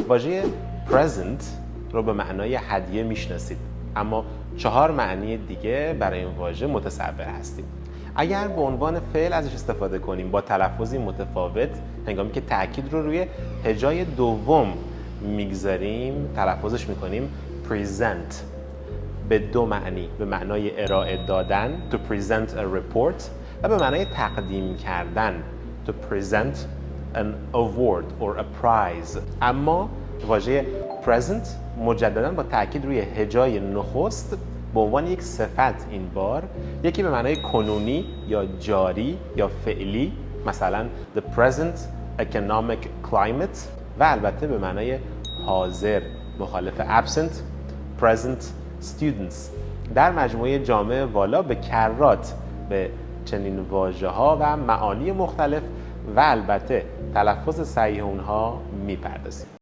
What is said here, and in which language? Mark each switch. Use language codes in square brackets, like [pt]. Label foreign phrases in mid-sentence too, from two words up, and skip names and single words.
[fa] واژه present رو به معنای هدیه میشناسید، اما 4 معنی دیگه برای این واژه متصور هستیم. اگر به عنوان فعل ازش استفاده کنیم با تلفظی متفاوت، هنگامی که تأکید رو روی هجای دوم میگذاریم تلفظش میکنیم present به 2 معنی، به معنای ارائه دادن [en] to present a report [fa] و به معنای تقدیم کردن [en] to present an award or a prize. [fa] اما واژه present مجددا با تاکید روی هجای نخست به عنوان یک صفت این بار، یکی به معنای کنونی یا جاری یا فعلی، مثلا [en] the present economic climate، [fa] و البته به معنای حاضر مخالف [en] absent present students. [fa] در مجموعه جامع والا به کرات به چنین واژه‌ها و معانی مختلف و البته تلفظ صحیح اونها میپردازیم.